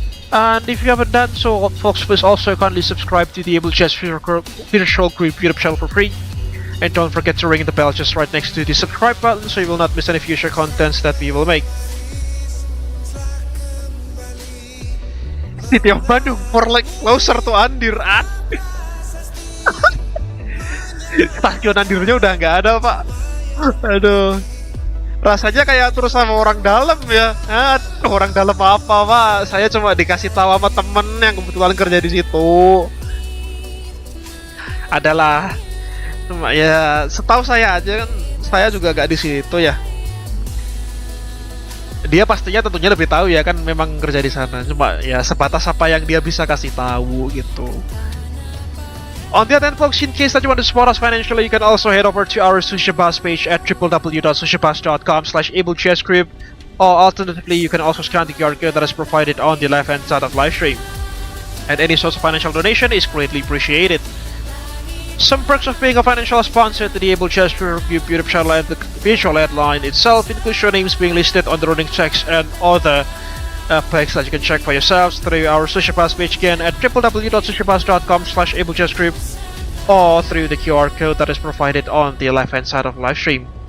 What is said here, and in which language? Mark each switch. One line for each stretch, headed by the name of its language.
English: And if you haven't done so, folks, please also kindly subscribe to the Abel Jets Virtual Group YouTube channel for free. And don't forget to ring the bell just right next to the subscribe button so you will not miss any future contents that we will make. City of Bandung for like closer to Andir.
Indonesian: Stasiun Andirnya udah nggak ada, Pak. Aduh. Rasanya kayak terus sama orang dalam ya. Aduh, orang dalam apa, Pak? Saya cuma dikasih tahu sama temen yang kebetulan kerja di situ. Adalah, cuma ya setahu saya aja kan, saya juga gak di situ ya. Dia pastinya tentunya lebih tahu ya kan, memang kerja di sana. Cuma ya sebatas apa yang dia bisa kasih tahu gitu.
English: On the other hand, folks, in case that you want to support us financially, you can also head over to our Sushi Bus page at www.sushibus.com/Abel Jets Group, or alternatively, you can also scan the QR code that is provided on the left-hand side of live stream. And any source of financial donation is greatly appreciated. Some perks of being a financial sponsor to the Abel Jets Group YouTube channel and the visual headline itself includes your names being listed on the running checks and other perks that you can check for yourselves through our Sushi Bus page again at www.sushibus.com/Abel Jets Group, or through the QR code that is provided on the left-hand side of the live stream.